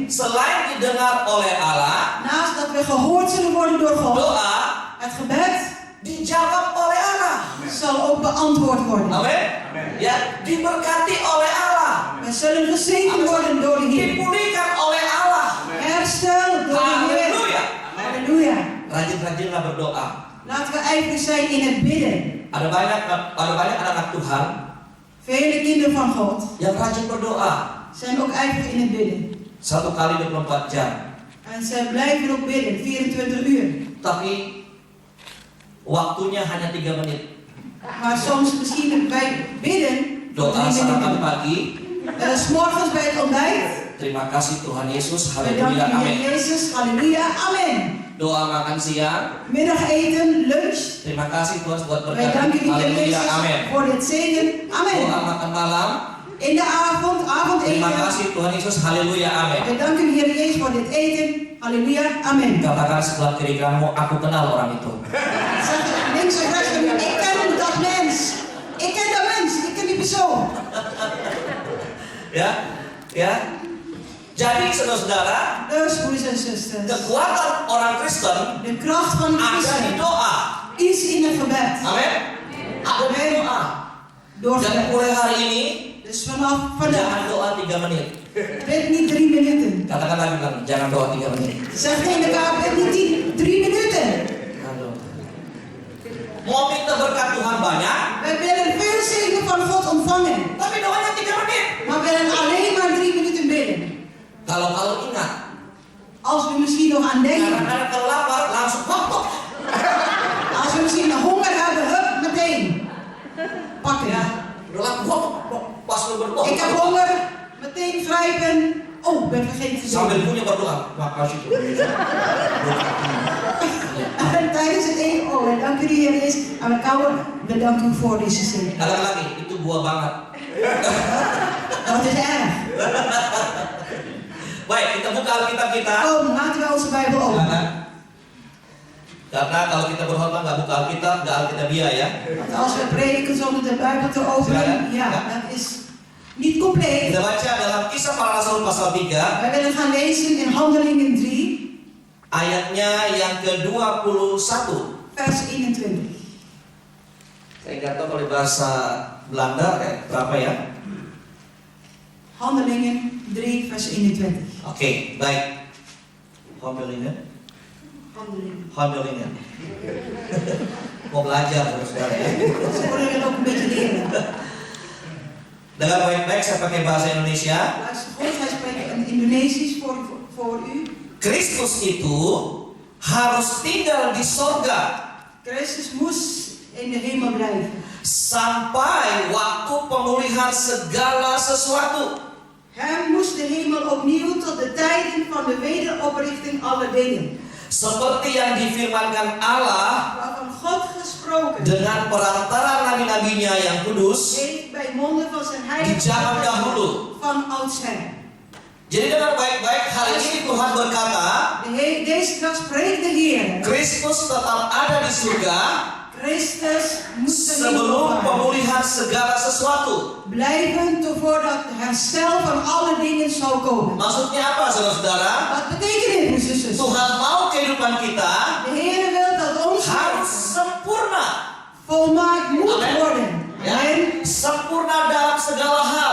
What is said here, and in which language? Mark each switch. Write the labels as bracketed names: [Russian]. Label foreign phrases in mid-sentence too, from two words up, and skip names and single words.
[Indonesian] Selain didengar oleh Allah, [Dutch] Naast dat we gehoord zullen worden door God, [Indonesian] doa [Dutch] het gebed [Indonesian] dijawab oleh Allah. [Dutch] zal ook beantwoord worden. [Indonesian] Amin. Ya, diberkati oleh Allah. [Dutch] We zullen gezegend worden door de Heer. [Indonesian] Dipulihkan oleh Allah. [Dutch] Hersteld door de Heer. [Indonesian] Haleluya. [Dutch] Halleluja. [Indonesian] Rajin-rajinlah berdoa. [Dutch] Laten we ijverig zijn in het bidden. [Indonesian] Ada banyak anak-anak Tuhan [Dutch] Vele kinderen van God [Indonesian] yang rajin berdoa. [Dutch] zijn ook ijverig in het bidden. [Indonesian] 1 kali 24 jam. [Dutch] En ze blijven ook bidden, 24 uur. [Indonesian] Tapi waktunya hanya 3 menit. [Dutch] Maar soms misschien bij bidden, [Indonesian] Doa 3 sarapan [Dutch] minuten. [Indonesian] pagi. [Dutch] 's Morgens bij het ontbijt. [Indonesian] Terima kasih Tuhan Yesus. [Dutch] We danken [Indonesian] Haleluya. [Dutch] de [Indonesian] Amin. [Dutch] Heer Jezus, halleluja, amen. [Indonesian] Doa makan siang. [Dutch] Middageten, lunch. [Indonesian] Terima kasih Tuhan buat [Dutch] Wij [Indonesian] berkat. [Dutch] danken de Heer [Indonesian] Haleluya. [Dutch] Jezus [Indonesian] Amin. [Dutch] voor dit zegen, [Indonesian] Doa [Dutch] amen. [Indonesian] makan malam. [Dutch] In de avond, [Indonesian] Terima [Dutch] avondeten. [Indonesian] kasih Tuhan Yesus. Haleluya. Amin. [Dutch] We danken de Heer Jezus voor dit eten, halleluja, amen. [Indonesian] Katakan sebelah kiri kamu, aku kenal orang itu. [Dutch] Zeg links en rechts van u, ik ken dat mens. Ik ken dat mens, ik ken die persoon. [Indonesian] Ya, ya. Jadi saudara-saudara, [Dutch] Dus broeders en zusters, [Indonesian] kekuatan orang Kristen [Dutch] de kracht van de [Indonesian] ada di [Dutch] christen [Indonesian] doa. [Dutch] is in het gebed. [Indonesian] Amin. Ada di doa. [Dutch] Door [Indonesian] Dan [Dutch] gebed. [Indonesian] mulai hari ini [Dutch] Dus vanaf vandaag, [Indonesian] jangan doa 3 menit. [Dutch] bid niet 3 minuten. [Indonesian] Katakan lagi kan, jangan doa 3 menit. [Dutch] Zeg tegen elkaar, bid niet 3 minuten. [Indonesian] Aduh. Mau minta berkat Tuhan banyak, [Dutch] Wij willen veel zegen van God ontvangen, [Indonesian] tapi doanya 3 menit. [Dutch] maar we willen alleen maar 3 minuten bidden. [Indonesian] Kalau ingat, [Dutch] Als we misschien nog aan denken, [Indonesian] kadang-kadang kalau lapar langsung potong. [Dutch] als we misschien honger hebben, hup, meteen pakken. [Indonesian] Udah lapar, pas lu berdoa. [Dutch] Ik heb honger, meteen grijpen. Oh, ik ben vergeten te [Indonesian] Sambil [Dutch] bidden. [Indonesian] punya berdoa. Makasih Tuhan Yesus. [Dutch] En tijdens het eten, oh, en dank u Heer Jezus. Aan de koude, bedank u voor deze zegen. [Indonesian] Katakan lagi, itu buah banget. [Dutch] Dat is erg. [Indonesian] Baik, kita buka Alkitab kita. [Dutch] Kom, laten we onze Bijbel openen. [Indonesian] Silakan. Karena kalau kita berkhotbah nggak buka Alkitab, nggak Alkitabiah ya. [Dutch] Want als we prediken zonder de Bijbel te openen, ja, dat is niet compleet. [Indonesian] Kita baca dalam Kisah Para Rasul pasal 3, [Dutch] Wij willen gaan lezen in Handelingen 3, [Indonesian] ayatnya yang ke-21. [Dutch] vers 21. [Indonesian] Saya nggak tahu kalau bahasa Belanda berapa ya. [Dutch] Handelingen 3, vers 21. [Indonesian] Oke, baik. [Dutch] Handelingen. Handelingen. [Indonesian] Mau belajar saudara ya. [Dutch] Ze willen het ook een beetje leren. [Indonesian] Dengar baik-baik, saya pakai bahasa Indonesia. [Dutch] Luister goed, hij spreekt in Indonesisch voor u. [Indonesian] Kristus itu harus tinggal di sorga. [Dutch] Christus moest in de hemel blijven. [Indonesian] sampai waktu pemulihan segala sesuatu. [Dutch] Hem moest de hemel opnieuw tot de tijden van de wederoprichting aller dingen. [Indonesian] Seperti yang difirmankan Allah [Dutch] Waarvan God gesproken [Indonesian] dengan perantara nabi-nabinya yang kudus [Dutch] heeft bij monden van zijn [Indonesian] di [Dutch] heilige [Indonesian] zaman [Dutch] profeten [Indonesian] dahulu. [Dutch] van oudsher. [Indonesian] Jadi dengan baik-baik hari ini Tuhan berkata, [Dutch] Deze dag spreekt de Heer. [Indonesian] Kristus tetap ada di surga [Dutch] Christus moest de hemel [Indonesian] sebelum [Dutch] opvaren. [Indonesian] pemulihan segala sesuatu. [Dutch] Blijven voordat het herstel van alle dingen zou komen. [Indonesian] Maksudnya apa, saudara-saudara? [Dutch] Wat betekent dit, broers en zussen? [Indonesian] Tuhan mau kehidupan kita [Dutch] De Heer wil dat ons [Indonesian] harus sempurna. [Dutch] volmaakt moet [Indonesian] Amen. [Dutch] worden. [Indonesian] Ya, [Dutch] En [Indonesian] sempurna dalam segala hal.